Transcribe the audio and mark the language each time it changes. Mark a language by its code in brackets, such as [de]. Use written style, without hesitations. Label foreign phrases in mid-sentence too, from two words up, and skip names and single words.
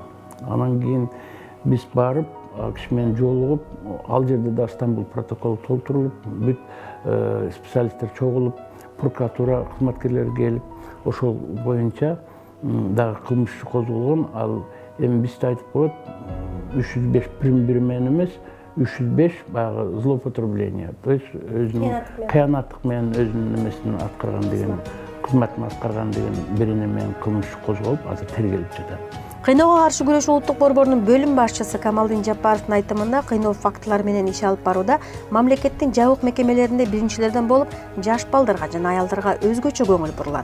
[ky] Анан кийин биз барып, ал киши менен жолугуп, ал жерде да Стамбул протоколу толтурулуп, бүт специалисттер чогулуп, прокуратура кызматкерлери келип, ошол боюнча дагы кылмыш козголгон. Ал эми бизде айтып коет 305 бир менен эмес, 305 баягы злоупотребление. [ru] То есть [ky] өзүнүн кыянаттык менен өзүнүн эмесин аткарган деген, кызматын аткарган деген бирине менен кылмыш козголуп, азыр тергелип жатат. Кыйноого каршы күрөшүү улуттук борборунун бөлүм башчысы Камалдин Жапаровдун айтымында кыйноо фактылары менен иш алып барууда мамлекеттин жабык мекемелеринде биринчилерден болуп, жаш балдарга жана аялдарга өзгөчө көңүл бурулат.